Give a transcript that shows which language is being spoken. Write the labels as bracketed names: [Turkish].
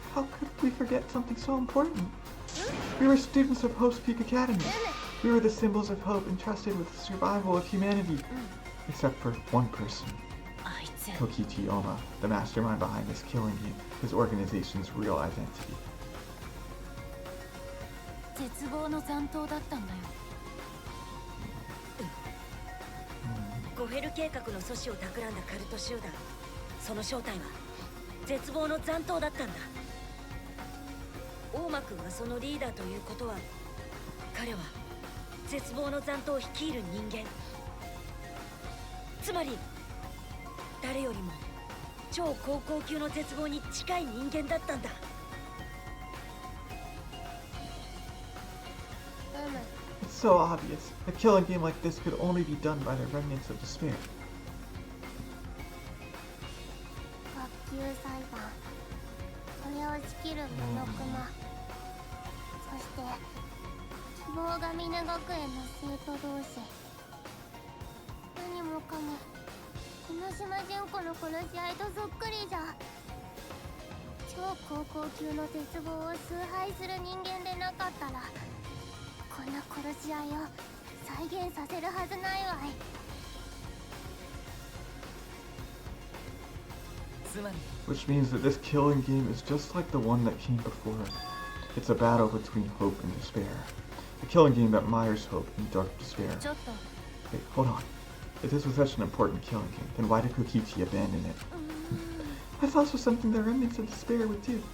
[English] How could we forget something so important? We were students of Hope's Peak Academy. We were the symbols of hope entrusted with the survival of humanity. Except for one person. Kokichi Oma, the mastermind behind this killing game, his organization's real identity. [Japanese] 絶望の残党だったんだよ。ゴフェル計画の阻止を企んだカルト集団。その正体は絶望の残党だったんだ。大間君がそのリーダーということは、彼は絶望の残党を率いる人間。つまり誰よりも超高校級の絶望に近い人間だったんだ。 It's so obvious. A killing game like this could only be done by the remnants of despair. 学級裁判、それを仕切るモノクマ、そして希望が峰学園の生徒同士。何もかも今島純子の殺し合いとそっくりじゃ。超高校級の絶望を崇拝する人間でなかったら、こんな殺し合いを再現させるはずないわい。 [English] Which means that this killing game is just like the one that came before. It's a battle between hope and despair. A killing game that mires hope in dark despair. Wait, hold on. If this was such an important killing game, then why did Kokichi abandon it? I thought this was something the remnants of despair would do.